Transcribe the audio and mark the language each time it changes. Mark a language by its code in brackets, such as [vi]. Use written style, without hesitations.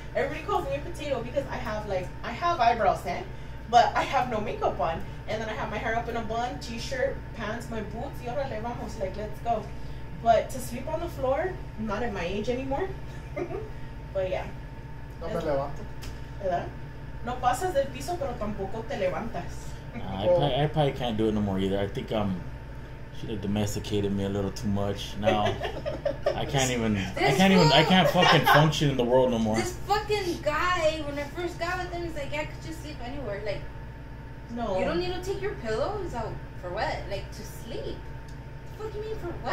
[en] Everybody calls me a potato because I have eyebrows, but I have no makeup on, and then I have my hair up in a bun, t-shirt, pants, my boots. Y órale, vamos, like let's go. But to sleep on the floor, I'm not at my age anymore. But yeah, [es] No me levanto. ¿verdad? No pasas del piso, pero tampoco te levantas. [en] I probably can't do it no more either. I think should have domesticated me a little too much. Now I can't fucking function in the world no more. This fucking guy, when I first got with him, he's like, I could just sleep anywhere. Like, No, you don't need to take your pillow? He's like, for what? Like, to sleep. What do you mean for what?